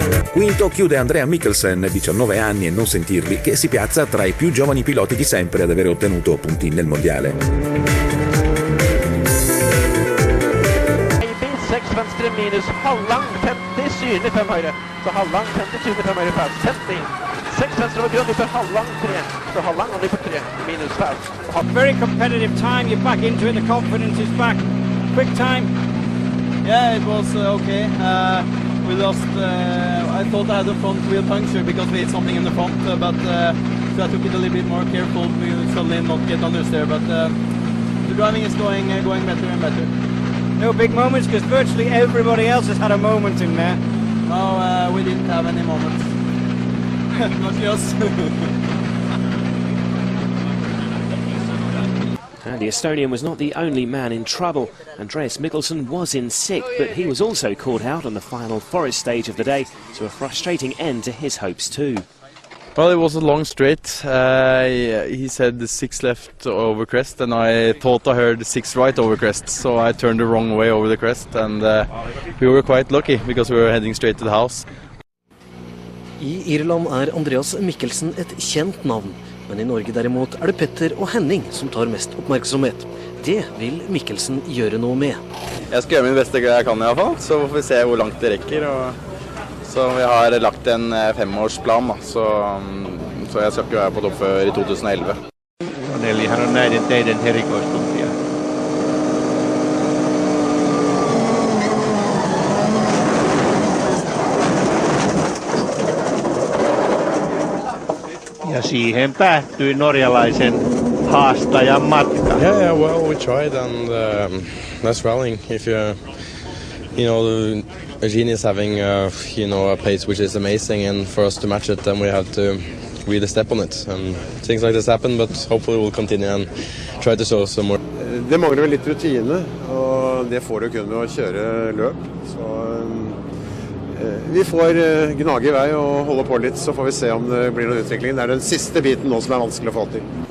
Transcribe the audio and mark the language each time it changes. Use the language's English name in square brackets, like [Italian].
[Italian] Quinto chiude Andrea Mikkelsen, 19 anni e non sentirli, che si piazza tra i più giovani piloti di sempre ad avere ottenuto punti nel mondiale. [Norwegian] 6 venstre minus halvlang 50 synlig 5 høyre. Så halvlang 50 synlig 5 høyre fast. 50. 6 venstre over grunn, for halvlang 3. Så halvlang og for 3 minus fast. [English] Very competitive time. You're back into it. The confidence is back. Quick time. Yeah, it was okay. We lost. I thought I had a front wheel puncture because we hit something in the front, but so I took it a little bit more careful to suddenly not get understeer. But the driving is going better and better. No big moments because virtually everybody else has had a moment in there. No, we didn't have any moments. Not just. And the Estonian was not the only man in trouble. Andreas Mikkelsen was in sixth, but he was also caught out on the final forest stage of the day, so a frustrating end to his hopes too. Well, it was a long straight. He said the 6 left over crest, and I thought I heard the 6 right over crest, so I turned the wrong way over the crest, and we were quite lucky because we were heading straight to the house. [Norwegian] I Irland Andreas Mikkelsen et kjent navn, men I Norge derimot det Petter og Henning som tar mest oppmerksomhet. Det vil Mikkelsen gjøre noe med. Jeg skal gjøre min beste jeg kan I hvert fall, så får vi se hvor langt det rekker. Så vi har lagt en 5-årsplan, så jeg skal ikke være på topp før I 2011. [Finnish] Eli hän on näiden teiden erikoistuntija. Ja siihen päättyi norjalaisen haastajan matka. [English] Yeah, well, we tried, and that's rallying. If Eugene is having a pace which is amazing, and for us to match it, then we have to really step on it. And things like this happen, but hopefully we'll continue and try to show some more. [Norwegian] Det mangler vel litt rutine, og det får du kun med å kjøre løp. Så vi får gnage I vei og holde på litt, så får vi se om det blir noen utvikling. Det den siste biten nå som vanskelig å få til.